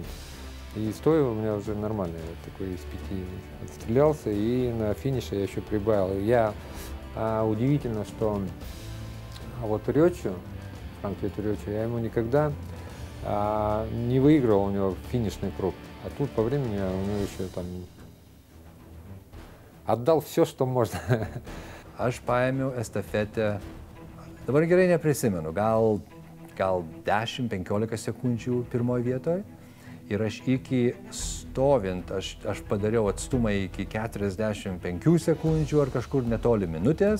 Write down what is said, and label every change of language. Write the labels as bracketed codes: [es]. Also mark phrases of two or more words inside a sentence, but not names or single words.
[ru] И стоя у меня уже нормально, я такой из 5 отстрелялся, и на финише я еще прибавил. Удивительно, что вот Рёчу, Франк-Петр Рёчу, я ему никогда не выигрывал у него финишный круг. А тут по времени у него еще там отдал все, что можно. [lt] Aš paėmiau estafetę, dabar gerai neprisimenu, gal 10-15 sekundžių pirmoje vietoje. Ir aš iki stovint, aš padariau atstumą iki 45 sekundžių ar kažkur netoli minutės.